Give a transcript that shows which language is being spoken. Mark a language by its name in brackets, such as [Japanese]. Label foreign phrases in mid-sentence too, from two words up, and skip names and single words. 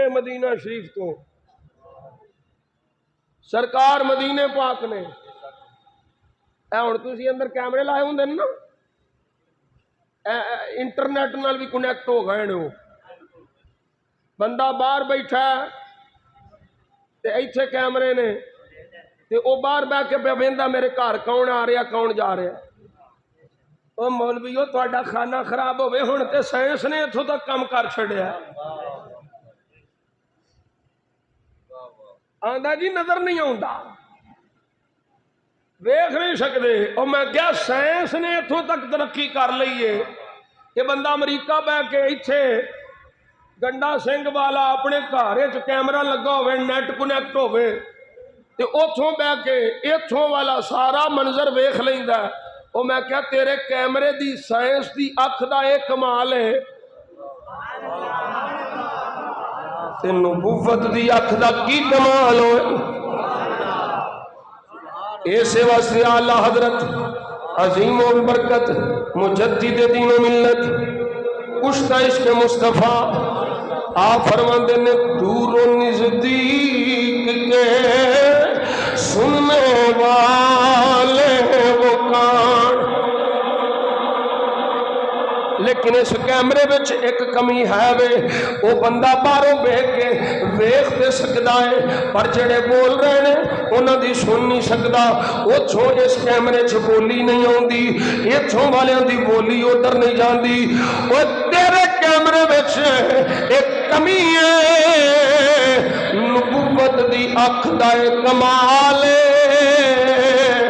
[Punjabi] مدینہ شریف تو سرکار مدینے پاک نے اے ہن تسی اندر کیمرے لائے ہوندے نا، انٹرنیٹ نال بھی کنیکٹ ہو گئے نے. بندہ باہر بیٹھا ہے تے ایتھے کیمرے نے تے او باہر بیٹھ کے پہ ویندا میرے گھر کون آ رہا کون جا رہا. او مولویو تہاڈا کھانا خراب ہوئے ہن تے سائنس نے اتھوں تک کم کر چھڑیا. آندا جی نظر نہیں آتا، ویکھ نہیں سکتے۔ اور میں کیا سائنس نے اتوں تک ترقی کر لی ہے کہ بندہ امریکہ بہ کے اتنے گنڈا سنگھ والا اپنے گھر کیمرہ لگا ہوئے، نیٹ کنیکٹ ہوئے تے اتوں بہ کے اتوں والا سارا منظر ویکھ لیندا ہے۔ اور میں کیا تیرے کیمرے دی سائنس دی اکھ دا ایک کمال ہے تے نبوت دی اکھ دا کی کمال ہوئے۔ [Urdu] ایسے واسطے اعلی حضرت عظیم و برکت مجدد دین و ملت کشتہ عشق مصطفیٰ آپ [Punjabi] فرماندے نے [Urdu] دور و نزدیک کے سننے والے وہ کان، [Punjabi] لیکن اس کیمرے بچ ایک کمی ہے وے، وہ بندہ باہروں بیٹھ کے ویکھ تے سکدا ہے پر جڑے بول رہے نے انہاں دی سن نہیں سکدا۔ اوتھوں اس کیمرے چ بولی نہیں آندی، ایتھوں والیاں دی بولی ادھر نہیں جاندی۔ او تیرے کیمرے وچ ایک کمی ہے، نبوت دی اکھ دا کمال ہے۔